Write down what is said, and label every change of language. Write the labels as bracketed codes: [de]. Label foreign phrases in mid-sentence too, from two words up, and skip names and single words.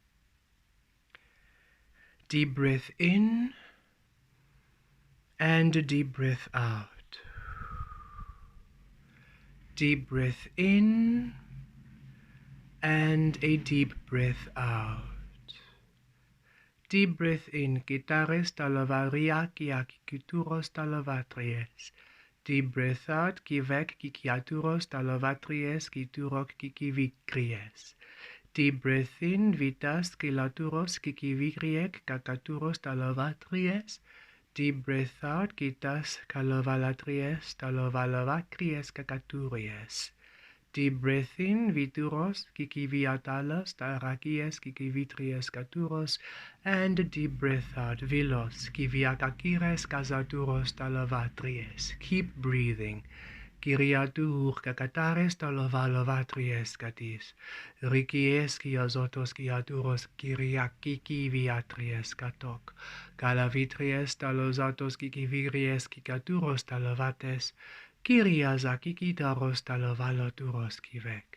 [en] Deep breath in and a deep breath out. Deep breath in and a deep breath out. Deep breath in. Kitares talavaria kiakituros talavatrias. Deep breath out. Kivek kikiaturos talavatrias kiturok kikivikries. Deep breath in. Vitas kilaturos kikivikriek kakaturos talavatrias. Deep breath out. Kitas kalovalatrias talovalavakries kakaturies. Deep breath in. Vituros kikiviatalos tarakies kikivitrias katuros. And deep breath out. Vilos kiviakakires kazaturos talavatrias. Keep breathing. Kiriatur kakatares talovalovatrias katis. Rikies kiazotos kiaturos kiriakiki viatrias katok. Kalavitrias talozatos kikiviries kikaturos talovates. Kiriazakikitaros talovaloturos kivek.